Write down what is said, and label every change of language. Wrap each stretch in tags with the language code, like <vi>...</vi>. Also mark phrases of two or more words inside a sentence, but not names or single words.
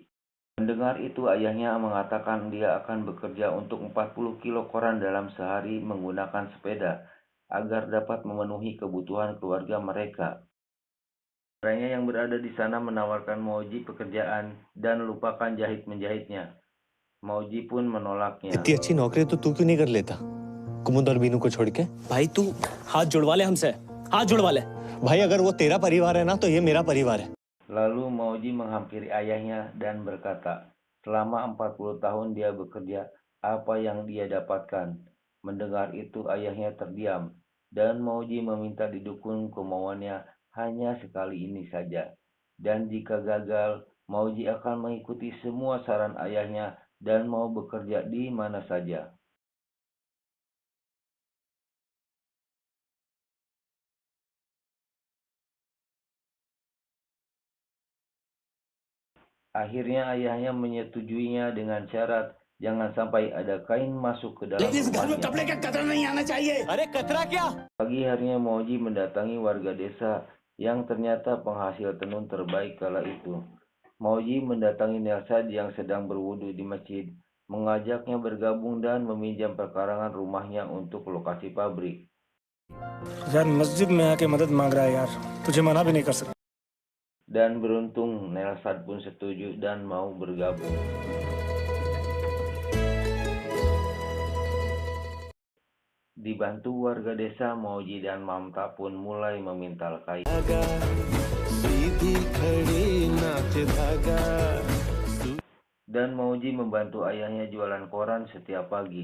<id>Mendengar itu, ayahnya mengatakan dia akan bekerja untuk 40 kilo koran dalam sehari menggunakan sepeda agar dapat memenuhi kebutuhan keluarga mereka. Saudaranya yang berada di sana menawarkan Mauji pekerjaan dan lupakan jahit-menjahitnya. Mauji pun menolaknya.</id> <hi>इतनी अच्छी नौकरी तो तू क्यों नहीं कर लेता? कुमुद और बीनू को छोड़ के। भाई तू हाथ जुड़वा ले हमसे, हाथ जुड़वा ले। भाई अगर वो तेरा परिवार है ना तो ये मेरा परिवार है।</hi> <id>Lalu Mauji menghampiri ayahnya dan berkata, selama 40 tahun dia bekerja, apa yang dia dapatkan? Mendengar itu ayahnya terdiam, dan Mauji meminta didukung kemauannya hanya sekali ini saja. Dan jika gagal, Mauji akan mengikuti semua saran ayahnya dan mau bekerja di mana saja. Akhirnya ayahnya menyetujuinya dengan syarat jangan sampai ada kain masuk ke dalam rumahnya.</id> <hi>अरे कतरा क्या?</hi> <id>Pagi harinya Mauji mendatangi warga desa yang ternyata penghasil tenun terbaik kala itu. Mauji mendatangi Nelsad yang sedang berwudu di masjid, mengajaknya bergabung dan meminjam perkarangan rumahnya untuk lokasi pabrik.</id> <hi>यार मस्जिद में आके मदद मांग रहा है यार, तुझे मना भी नहीं कर सकता।</hi> <id>Dan beruntung Nelsad pun setuju dan mau bergabung. Dibantu warga desa, Mauji dan Mamta pun mulai memintal kain. Dan Mauji membantu ayahnya jualan koran setiap pagi.</id>